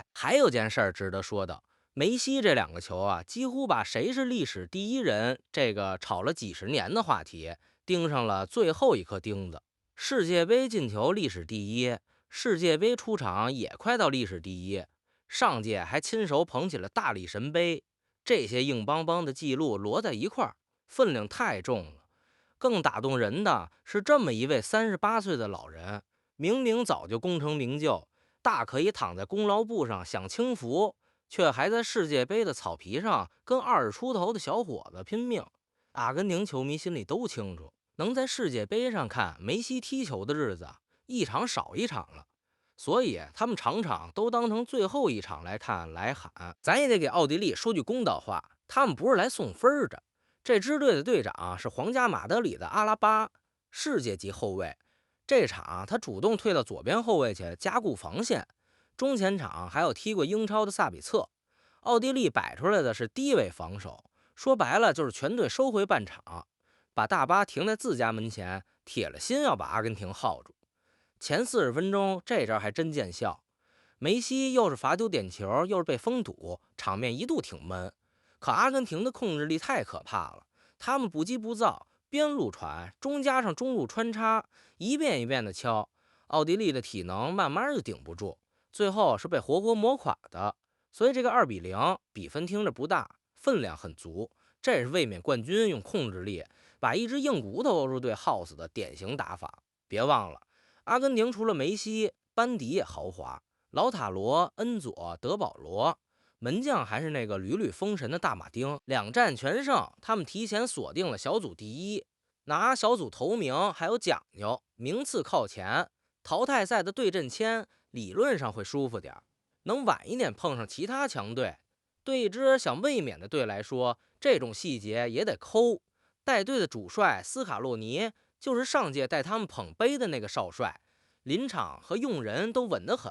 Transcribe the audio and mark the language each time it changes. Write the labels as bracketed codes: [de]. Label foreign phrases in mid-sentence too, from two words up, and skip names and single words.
[zh] 還有件事值得說的，梅西這2個球幾乎把誰是歷史第一人這個炒了幾十年的話題釘上了最後一顆釘子。世界杯進球歷史第一，世界杯出場也快到歷史第一，上屆還親手捧起了大力神杯。這些硬邦邦的記錄摞在一塊兒，分量太重了。更打動人的是這麼一位38歲的老人，明明早就功成名就，大可以躺在功勞簿上享清福，卻還在世界杯的草皮上跟20出頭的小伙子拼命。阿根廷球迷心裡都清楚，能在世界杯上看梅西踢球的日子一場少一場了，所以他們場場都當成最後一場來看來喊。咱也得給奧地利說句公道話，他們不是來送分的。這支隊的隊長是皇家馬德里的阿拉巴，世界級後衛。這場他主動退到左邊後衛去加固防線，中前場還有踢過英超的薩比策。奧地利擺出來的是低位防守，說白了就是全隊收回半場，把大巴停在自家門前，鐵了心要把阿根廷耗住。前40分鐘這招還真見效，梅西又是罰丟點球，又是被封堵，場面一度挺悶。可阿根廷的控制力太可怕了，他們不急不躁，邊路傳中加上中路穿插，一遍一遍的敲，奧地利的體能慢慢就頂不住，最後是被活活磨垮的。所以這個2-0比分聽着不大，分量很足，這是衛冕冠軍用控制力把一隻硬骨頭歐洲隊耗死的典型打法。別忘了，阿根廷除了梅西，班底也豪華，老塔羅、恩佐、德保罗，门将还是那个屡屡封神的大马丁。2战全胜，他們提前鎖定了小組第一，拿小組頭名還有講究，名次靠前，淘汰賽的對陣籤理論上會舒服點，能晚一點碰上其他強隊。對一支想衛冕的隊來說，這種細節也得摳。帶隊的主帥斯卡洛尼就是上屆帶他們捧杯的那個少帥，臨場和用人都穩得很。